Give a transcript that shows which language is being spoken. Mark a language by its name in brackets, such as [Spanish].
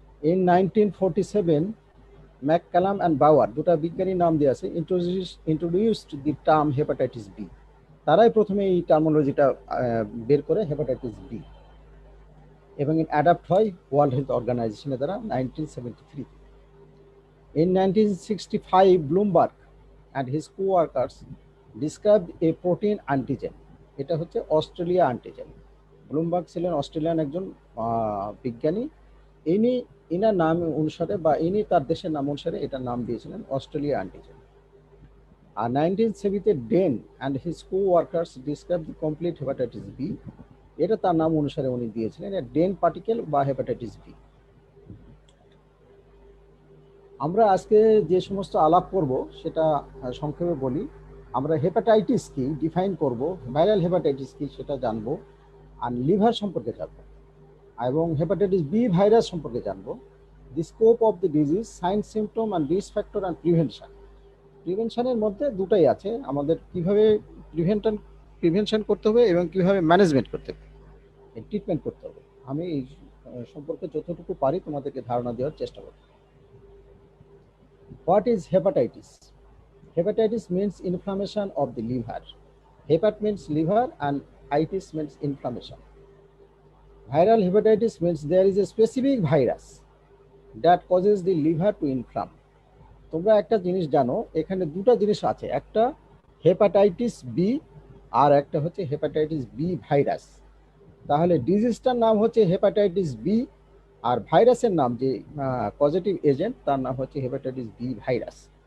[Bangla] In 1947 McCullum and বাওয়ার, দুটা বিজ্ঞানী নাম দিয়ে আছে, [English] Introduced the term hepatitis B. [Bangla] তারাই প্রথমে এই টার্মোলজিটা বের করে হেপাটাইটিস বি, এবং অ্যাডাপ্ট হয় ওয়ার্ল্ড হেলথ অর্গানাইজেশনের দ্বারা 1973। [English] In 1965, Bloomberg and his co-workers described a protein antigen. [Bangla] এটা হচ্ছে অস্ট্রেলিয়া অ্যান্টিজেন। ব্লুমবার্গ ছিলেন অস্ট্রেলিয়ান একজন বিজ্ঞানী। ইনি ইনার নাম অনুসারে বা ইনি তার দেশের নাম অনুসারে এটার নাম দিয়েছিলেন Australia antigen. [English] আর 1970 Dane and his co workers describe the complete hepatitis B. [Bangla] এটা তার নাম অনুসারে উনি দিয়েছিলেন ডেন পার্টিকেল বা হেপাটাইটিস বি। আমরা আজকে যে সমস্ত আলাপ করব সেটা সংক্ষেপে বলি। আমরা হেপাটাইটিস কি ডিফাইন করব, ভাইরাল হেপাটাইটিস কি সেটা জানবো, আর লিভার সম্পর্কে জানবো, এবং হেপাটাইটিস বি ভাইরাস সম্পর্কে জানবো। [English] The scope of the disease, sign, symptom and risk factor and prevention. [Bangla] প্রিভেনশনের মধ্যে দুটাই আছে, আমাদের কিভাবে প্রিভেনশন করতে হবে এবং কিভাবে ম্যানেজমেন্ট করতে হবে, ট্রিটমেন্ট করতে হবে। আমি এই সম্পর্কে যতটুকু পারি তোমাদেরকে ধারণা দেওয়ার চেষ্টা করব। [English] What is hepatitis? Hepatitis means inflammation of the liver. Hepat means liver and itis means inflammation. Viral hepatitis means there is a specific virus that causes the liver to inflame. [Bangla] তোমরা একটা জিনিস জানো, এখানে দুটা জিনিস আছে, একটা হেপাটাইটিস বি আর একটা হচ্ছে হেপাটাইটিস বি ভাইরাস। তাহলে ডিজিজটার নাম হচ্ছে হেপাটাইটিস বি, আর ভাইরাসের নাম যে পজিটিভ এজেন্ট তার নাম হচ্ছে হেপাটাইটিস বি ভাইরাস।